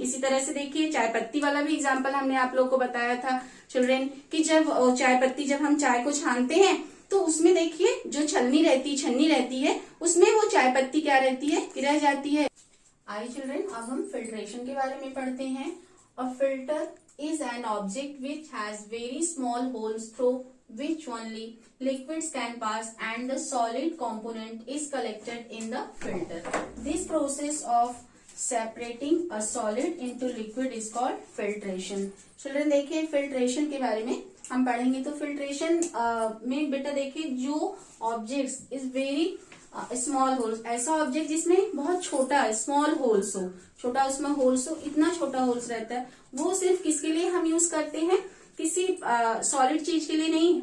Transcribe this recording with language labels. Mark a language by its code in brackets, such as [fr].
[hi] इसी तरह से देखिए चाय पत्ती वाला भी एग्जाम्पल हमने आप लोग को बताया था चिल्ड्रेन कि जब चाय पत्ती, जब हम चाय को छानते हैं तो उसमें देखिए जो छन्नी रहती है उसमें वो चाय पत्ती क्या रहती है, रह जाती है। आई चिल्ड्रेन, अब हम फिल्ट्रेशन के बारे में पढ़ते हैं। [en] A filter is an object which has very small holes through which only liquids can pass and the solid component is collected in the filter. This process of separating a solid into liquid is called filtration. [hi] Children देखिए filtration के बारे में हम पढ़ेंगे। तो filtration में बेटा देखिए जो [en] objects is very small holes, [hi] ऐसा ऑब्जेक्ट जिसमें बहुत छोटा स्मॉल होल्स हो, छोटा उसमें होल्स हो, इतना छोटा होल्स रहता है, वो सिर्फ किसके लिए हम यूज करते हैं, किसी सॉलिड चीज के लिए नहीं।